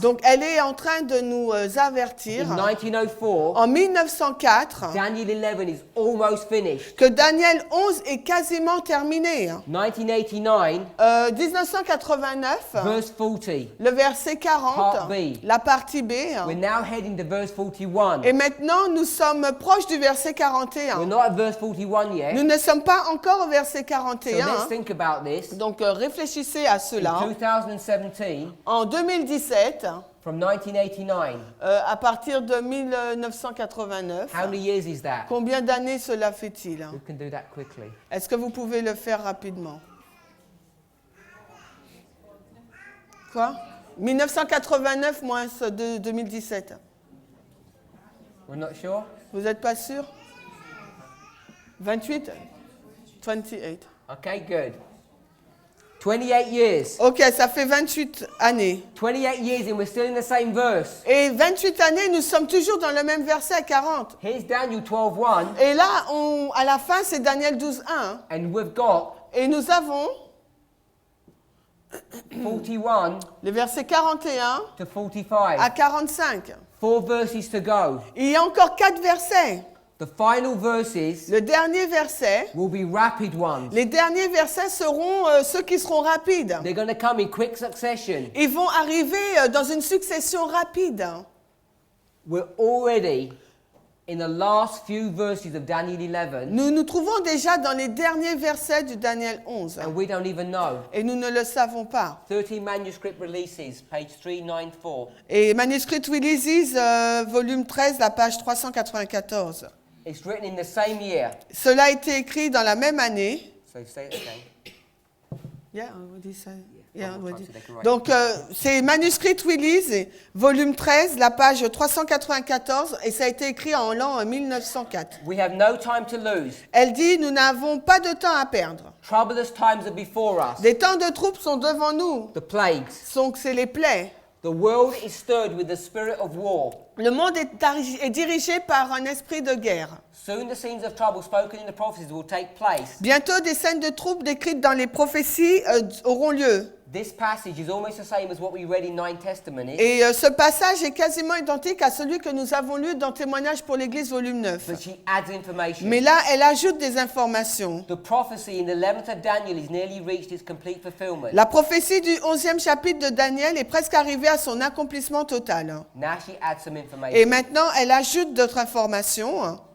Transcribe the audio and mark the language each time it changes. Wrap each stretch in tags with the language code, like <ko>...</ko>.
<fr>Donc elle est en train de nous avertir</fr> <en>In 1904,</en> <fr>en 1904</fr> <en>Daniel 11 is almost finished.</en> <fr>que Daniel 11 est quasiment terminé.</fr> <en>1989,</en> <fr>1989,</fr> <en>verse 40.</en> <fr>le verset 40,</fr> <en>Part B.</en> <fr>la partie B.</fr> <en>We're now heading to verse 41.</en> <fr>Et maintenant, nous sommes proches du verset 41.</fr> <en>We're not at verse 41 yet.</en> <fr>Nous ne sommes pas encore au verset</fr> <en>So</en> <fr>41.</fr> <en>let's think about this.</en> <fr>Donc réfléchissez à</fr> <en>In</en> <fr>cela.</fr> <en>2017,</en> <fr>En 2017,</fr> <en>from 1989,</en> <fr>à partir de 1989,</fr> <en>how many years is that?</en> <fr>combien d'années cela fait-il?</fr> <en>We can do that quickly.</en> <fr>Est-ce que vous pouvez le faire rapidement? Quoi? 1989 moins 2017.</fr> <en>We're not sure?</en> <fr>Vous n'êtes pas sûr? 28? 28.</fr> <en>Okay, good. 28 years.</en> <fr>Ok, ça fait 28 années.</fr> <en>28 years and we're still in the same verse.</en> <fr>Et 28 années, nous sommes toujours dans le même verset à 40.</fr> <en>Here's Daniel 12:1,</en> <fr>Et là, à la fin, c'est Daniel 12.1.</fr> <en>and we've got</en> <fr>Et nous avons</fr> <en>41</en> <fr>les versets 41</fr> <en>to 45.</en> <fr>à 45.</fr> <en>4 verses to go.</en> <fr>Il y a encore 4 versets.</fr> <en>The final verses</en> <fr>Le dernier verset,</fr> <en>will be rapid ones.</en> <fr>les derniers versets seront ceux qui seront rapides.</fr> <en>They're going to come in quick succession.</en> <fr>Ils vont arriver dans une succession rapide.</fr> <en>We're already in the last few verses of Daniel 11,</en> <fr>Nous nous trouvons déjà dans les derniers versets du Daniel 11.</fr> <en>and we don't even know.</en> <fr>Et nous ne le savons pas.</fr> <en>13 manuscript releases, page 394.</en> <fr>Et Manuscript Releases, volume 13, la page 394.</fr> <en>It's written in the same year.</en> <fr>Cela a été écrit dans la même année.</fr> <en>So say it again.</en> <fr>Yeah, on dit ça.</fr> <en>Yeah, Yeah, one</en> <fr>on</fr> <en>more</en> <fr>dit.</fr> <en>time so they can write.</en> <fr>Donc, c'est Manuscript Release, volume 13, la page 394, et ça a été écrit en l'an 1904.</fr> <en>We have no time to lose.</en> <fr>Elle dit, nous n'avons pas de temps à perdre.</fr> <en>Troublous times are before us.</en> <fr>Des temps de troubles sont devant nous.</fr> <en>The plagues.</en> <fr>Donc, c'est les plaies.</fr> <en>The world is stirred with the spirit of war.</en> <fr>Le monde est dirigé par un esprit de guerre.</fr> <en>Soon the scenes of trouble spoken in the prophecies will take place.</en> <fr>Bientôt, des scènes de troubles décrites dans les prophéties auront lieu.</fr> <en>This passage is almost the same as what we read in 9 Testament.</en> <fr>Et ce passage est quasiment identique à celui que nous avons lu dans Témoignages pour l'Église, volume 9.</fr> <en>But she adds information.</en> <fr>Mais là, elle ajoute des informations.</fr> <en>The prophecy in the 11th of Daniel is nearly reached its complete fulfillment.</en> <fr>La prophétie du 11e chapitre de Daniel est presque arrivée à son accomplissement total.</fr> <en>Now she adds some</en> <fr>Et</fr> <en>information.</en> <fr>maintenant, elle ajoute d'autres informations.</fr>